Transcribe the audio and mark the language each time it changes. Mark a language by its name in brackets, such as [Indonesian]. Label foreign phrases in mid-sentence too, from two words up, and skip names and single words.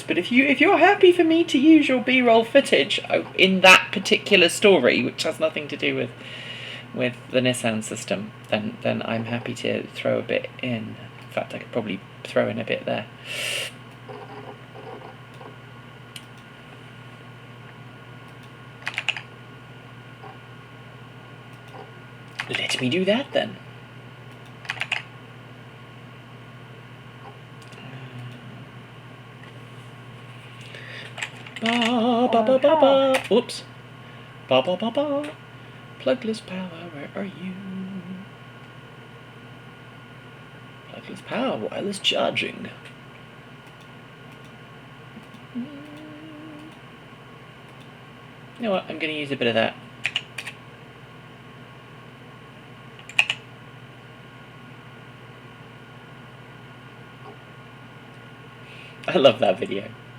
[English] But if you're happy for me to use your B-roll footage in that particular story, which has nothing to do with the Nissan system, then I'm happy to throw a bit in. In fact, I could probably throw in a bit there. Let me do that then. Ba ba ba ba ba. Oops. Ba ba ba ba. Plugless power, where are you? Plugless power, wireless charging. You know what? I'm going to use a bit of that. I love that video.